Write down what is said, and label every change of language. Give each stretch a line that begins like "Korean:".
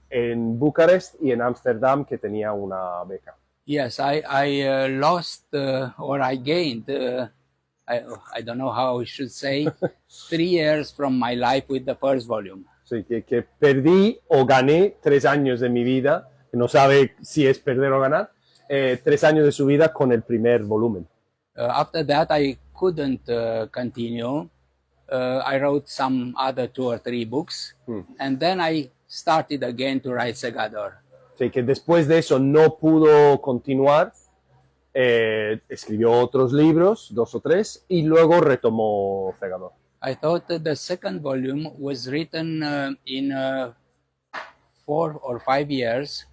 Spanish: en Bucarest y en Ámsterdam, que tenía una beca.
English: Yes, I lost or I gained, I don't know how I should say, 3 years from my life with the first volume.
Spanish: Sí, que perdí o gané 3 años de mi vida, que no sabe si es perder o ganar, 3 años de su vida con el primer volumen.
English: After that, I couldn't continue. I wrote some other 2 or 3 books, and then I started again to write Segador.
Spanish: Sí, que después de eso no pudo continuar, escribió otros libros, 2 o 3, y luego retomó Segador.
English: I thought that the second volume was written in 4 or 5 years.